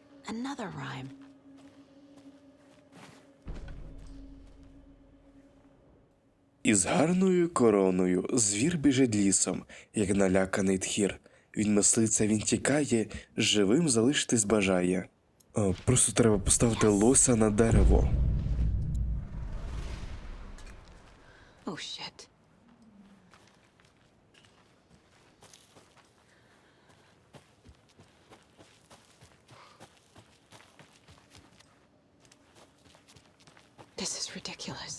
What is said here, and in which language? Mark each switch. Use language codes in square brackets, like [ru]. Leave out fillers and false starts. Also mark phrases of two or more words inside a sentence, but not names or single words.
[en] Another rhyme. [uk] Із гарною короною звір біжить лісом, як наляканий тхір. Він мислиться, він тікає, живим залишитись бажає. Просто треба поставити лося на дерево. [en] Oh, shit. This is ridiculous.